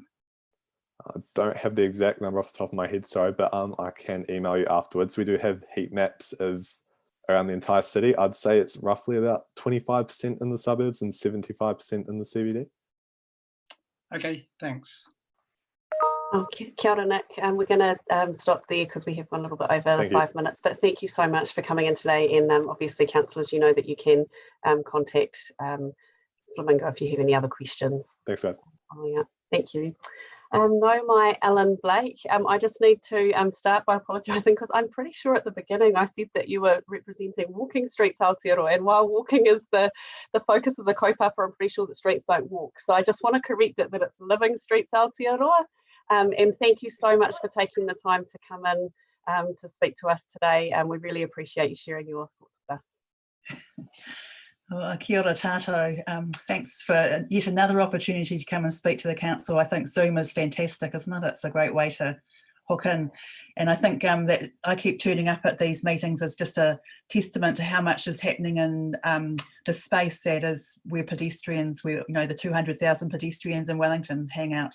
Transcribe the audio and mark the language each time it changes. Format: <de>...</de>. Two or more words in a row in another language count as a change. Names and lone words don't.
<en>I don't have the exact number off the top of my head, sorry, but I can email you afterwards. We do have heat maps of around the entire city. I'd say it's roughly about 25% in the suburbs and 75% in the CBD. Okay, thanks.</en> <mi>Okay, kia ora,</mi> <en>Nick. We're going to stop there because we have gone a little bit over 5 minutes, but thank you so much for coming in today. And obviously, councillors, you know that you can contact Flamingo if you have any other questions. Thanks, guys. Oh, yeah. Thank you. No, my Alan Blake. I just need to start by apologising because I'm pretty sure at the beginning I said that you were representing walking streets Aotearoa, and while walking is the focus of the kaupapa, I'm pretty sure that streets don't walk. So I just want to correct it that it's living streets Aotearoa. And thank you so much for taking the time to come in to speak to us today. We really appreciate you sharing your thoughts with us. Well,</en> <mi>kia ora tātou.</mi> <en>Thanks for yet another opportunity to come and speak to the council. I think Zoom is fantastic, isn't it? It's a great way to hook in. And I think that I keep turning up at these meetings as just a testament to how much is happening in the space that is where pedestrians, the 200,000 pedestrians in Wellington hang out.</en>